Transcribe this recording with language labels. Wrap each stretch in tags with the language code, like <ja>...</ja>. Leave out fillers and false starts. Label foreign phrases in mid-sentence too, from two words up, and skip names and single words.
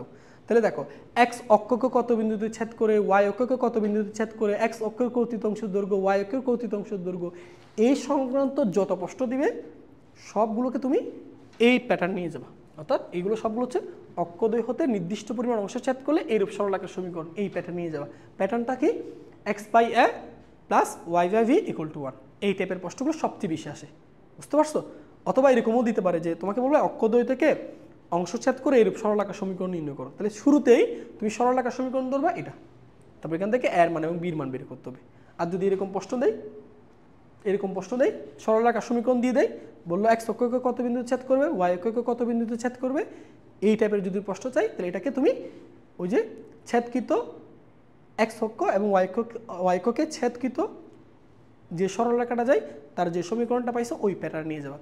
<bn>তাহলে দেখো, এক্স অক্ষকে কত বিন্দুতে ছেদ করে, ওয়াই অক্ষকে কত বিন্দুতে ছেদ করে, এক্স অক্ষের কর্তৃত অংশের দৈর্ঘ্য, ওয়াই অক্ষের কর্তৃত অংশের দৈর্ঘ্য, এই সংক্রান্ত যত প্রশ্ন দিবে সবগুলোকে তুমি এই প্যাটার্ন নিয়ে যাবা। অর্থাৎ এইগুলো সবগুলো হচ্ছে অক্ষদ্বয় হতে নির্দিষ্ট পরিমাণ অংশ ছেদ করলে এইরূপ সরলরেখার সমীকরণ, এই প্যাটার্ন নিয়ে যাবা। প্যাটার্নটা কি? x/a + y/v = 1। এই টাইপের প্রশ্নগুলো সবচেয়ে বেশি আসে, বুঝতে পারছো? অথবা এরকমও দিতে পারে যে তোমাকে বলবে অক্ষদ্বয় থেকে অংশ ছেদ করে এরূপ সরলরেখার সমীকরণ নির্ণয় করো। তাহলে শুরুতেই তুমি সরলরেখার সমীকরণ ধরবা এটা, তারপর এখান থেকে এর মান এবং বির মান বের করতে হবে। আর যদি এরকম প্রশ্ন দেয়, সরলরেখার সমীকরণ দিয়ে দেয়, বললো এক্স অক্ষকে কত বিন্দুতে ছেদ করবে, ওয়াই অক্ষকে কত বিন্দুতে ছেদ করবে, এই টাইপের যদি প্রশ্ন চাই, তাহলে এটাকে তুমি ওই যে ছেদকৃত এক্স অক্ষ এবং ওয়াই অক্ষকে ছেদকৃত যে সরলরেখাটা যায় তার যে সমীকরণটা পাইছো ওই প্যাটার্ন নিয়ে যাবা।</bn>